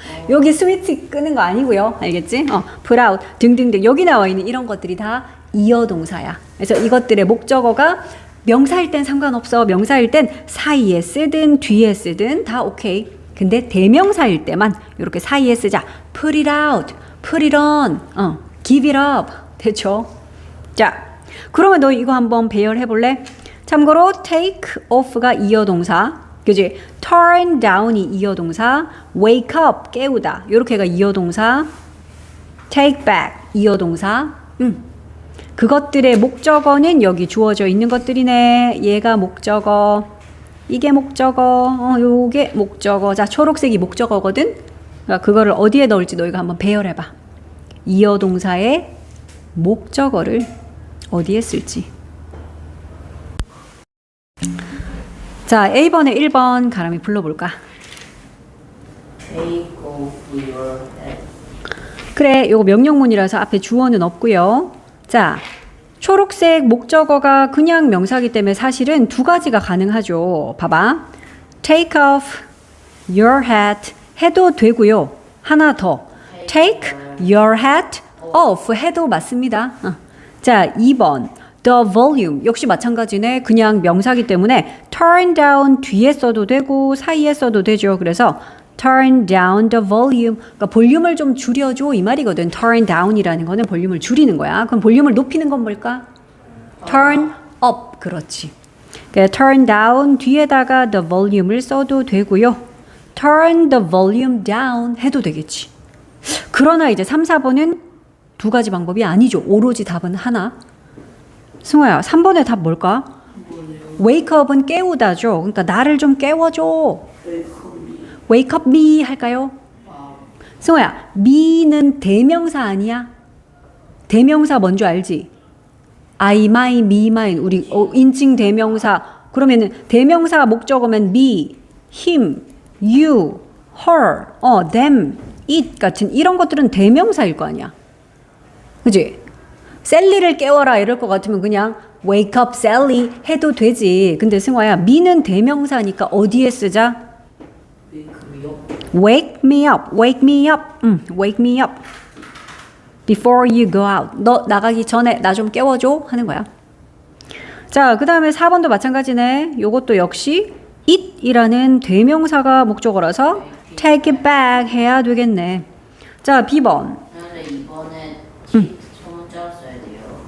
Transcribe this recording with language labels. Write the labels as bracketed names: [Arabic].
[Korean] 여기 스위치 끄는 거 아니고요. 알겠지? 프라우 등등등 여기 나와 있는 이런 것들이 다 이어 동사야. 그래서 이것들의 목적어가 명사일 땐 상관없어. 명사일 땐 사이에 쓰든 뒤에 쓰든 다 오케이. 근데 대명사일 때만 이렇게 사이에 쓰자. [English] Put it out, put it on, give it up. [Korean] 됐죠? 자, 그러면 너 이거 한번 배열해 볼래? 참고로 take off가 이어동사, 그지? turn down이 이어동사, wake up 깨우다 이렇게가 이어동사, take back 이어동사. 그것들의 목적어는 여기 주어져 있는 것들이네. 얘가 목적어, 이게 목적어, 요게 목적어. 자, 초록색이 목적어거든. 그러니까 그거를 어디에 넣을지 너희가 한번 배열해봐. 이어동사의 목적어를 어디에 쓸지. 자, A번에 1번 가람이 불러볼까? [English] Take off your hat. [Korean] 그래, 요거 명령문이라서 앞에 주어는 없고요. 자, 초록색 목적어가 그냥 명사기 때문에 사실은 두 가지가 가능하죠. 봐봐. [English] Take off your hat [Korean] 해도 되고요. 하나 더. [English] Take your hat off [Korean] 해도 맞습니다. 자, 2번. The volume 역시 마찬가지네. 그냥 명사기 때문에 turn down 뒤에 써도 되고 사이에 써도 되죠. 그래서 [English] turn down the volume. [Korean] 그러니까 볼륨을 좀 줄여줘 이 말이거든. turn down이라는 거는 볼륨을 줄이는 거야. 그럼 볼륨을 높이는 건 뭘까? [English] turn up. [Korean] 그렇지. 그러니까 turn down 뒤에다가 the volume을 써도 되고요. [English] turn the volume down [Korean] 해도 되겠지. 그러나 이제 3, 4번은 두 가지 방법이 아니죠. 오로지 답은 하나. 승호야, 3번의 답 뭘까? wake up은 깨우다죠. 그러니까 나를 좀 깨워줘. [English] wake up me [Korean] 할까요? 승호야, me는 대명사 아니야? 대명사 뭔지 알지? I, my, me, mine. 우리 인칭 대명사. 그러면은 대명사 목적어면 me, him, you, her, them, it 같은 이런 것들은 대명사일 거 아니야. 그지? 셀리를 깨워라 이럴 것 같으면 그냥 [English] wake up Sally [Korean] 해도 되지. 근데 승화야, me는 대명사니까 어디에 쓰자? [English] wake me up, wake me up, wake me up before you go out. [Korean] 너 나가기 전에 나 좀 깨워줘 하는 거야. 자, 그 다음에 4번도 마찬가지네. 요것도 역시 it이라는 대명사가 목적어라서 [English] take it back [Korean] 해야 되겠네. 자, B번. 근데 이번에 소문자로 써야 돼요.